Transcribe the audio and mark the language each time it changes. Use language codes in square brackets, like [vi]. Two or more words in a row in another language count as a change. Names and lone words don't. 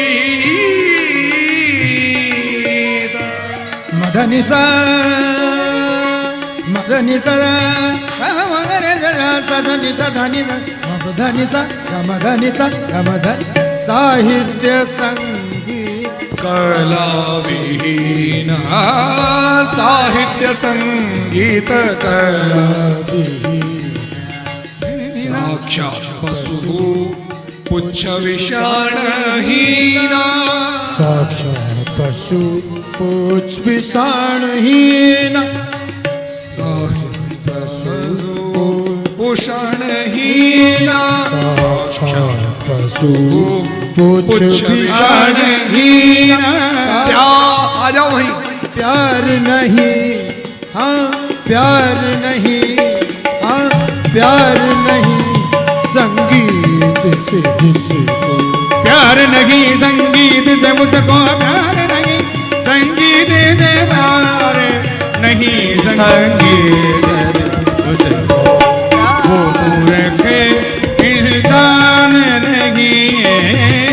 [sa] मदनिसा मदनिसा मदनिसा सदनिसा धनिसा मदनिसा मदनिसा मदन साहित्य संगीत कला विहीना, साहित्य संगीत कला साक्षात पशु पुच्छ विषाणहीना, साक्षात पशु पुच्छ विषाणहीना, भूषणहीना, साक्षात पशु पुच्छ विषाणहीना। [hi] आ जाओ वहीं। प्यार नहीं, हाँ प्यार नहीं, हाँ प्यार नहीं संगीत से जिसको, प्यार नहीं संगीत से मुझको, प्यार नहीं संगीत से प्यार नहीं संगीत से मुझको, वो मूर्ख इंसान नहीं है।